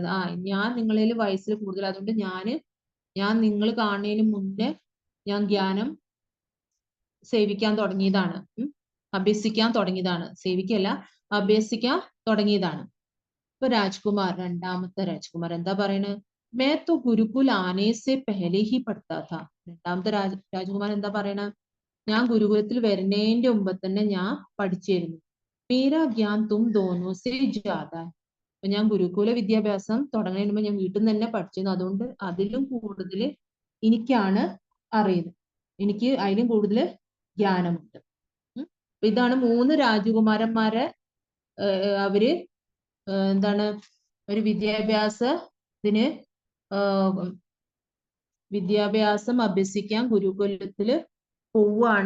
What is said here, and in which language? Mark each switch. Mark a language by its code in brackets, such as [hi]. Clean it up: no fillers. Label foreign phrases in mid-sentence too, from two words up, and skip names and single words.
[ml] ഞാൻ നിങ്ങളിൽ വയസ്സിൽ കൂടുതൽ, അതുകൊണ്ട് ഞാൻ നിങ്ങൾ കാണുന്നതിന് മുന്നേ ഞാൻ ജ്ഞാനം സേവിക്കാൻ തുടങ്ങിയതാണ്, അഭ്യസിക്കാൻ തുടങ്ങിയതാണ്. സേവിക്കല്ല, അഭ്യസിക്കാൻ തുടങ്ങിയതാണ്. ഇപ്പൊ രണ്ടാമത്തെ രാജ്കുമാർ എന്താ പറയണത്? [hi] मैं तो गुरुकुल आने से पहले ही पढ़ता था. [ml] രണ്ടാമത്തെ രാജകുമാരൻ എന്താ പറയണ? ഞാൻ ഗുരുകുലത്തിൽ വരുന്നതിന്റെ മുമ്പ് തന്നെ ഞാൻ പഠിച്ചിരുന്നു. [hi] मेरा ज्ञान तुम दोनों से ज्यादा. [ml] അപ്പൊ ഞാൻ ഗുരുകുല വിദ്യാഭ്യാസം തുടങ്ങുന്നതിന് മുമ്പ് ഞാൻ വീട്ടിൽ നിന്ന് തന്നെ പഠിച്ചിരുന്നു. അതുകൊണ്ട് അതിലും കൂടുതൽ എനിക്കാണ് അറിയുന്നത്, എനിക്ക് അതിലും കൂടുതൽ ജ്ഞാനമുണ്ട്. ഇതാണ് 3 രാജകുമാരന്മാരെ അവര് എന്താണ് ഒരു വിദ്യാഭ്യാസം അഭ്യസിക്കാൻ ഗുരുകുലത്തില് പോവാണ്.